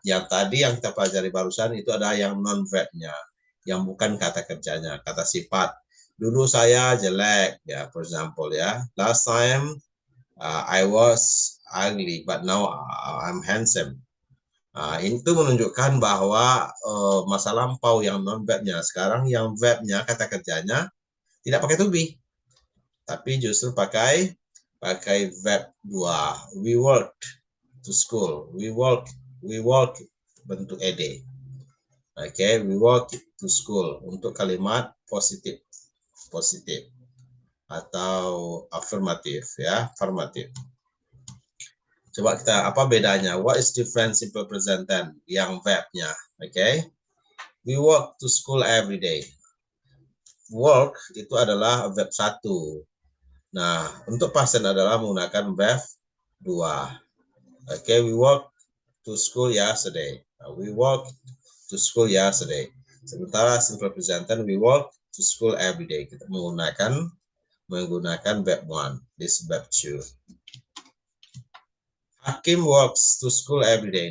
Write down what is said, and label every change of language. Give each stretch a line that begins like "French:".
Indonesian: Yang tadi yang kita pelajari barusan itu ada yang non-verbnya, yang bukan kata kerjanya, kata sifat. Dulu saya jelek, ya,
English: for example
Indonesian: ya.
English: Last time I was ugly, but now I'm handsome.
Indonesian: Itu menunjukkan bahwa masa lampau yang non-verbnya. Sekarang yang verbnya, kata kerjanya, tidak pakai to be. Tapi justru pakai verb 2.
English: We walked to school. We walk
Indonesian: bentuk ed. Okay,
English: we walk to school
Indonesian: untuk kalimat positif atau afirmatif ya, afirmatif. Coba kita apa bedanya?
English: What is different simple present tense yang verbnya? Okay, we walk to school every day.
Indonesian: Walk itu adalah verb 1. Nah, untuk past tense adalah menggunakan verb 2.
English: Okay, we walk to school yesterday. We walk to school yesterday.
Indonesian: Sementara
English: simple present tense we walk to school every day.
Indonesian: Kita menggunakan verb 1.
English: This verb 2. Hakim walks to school every day.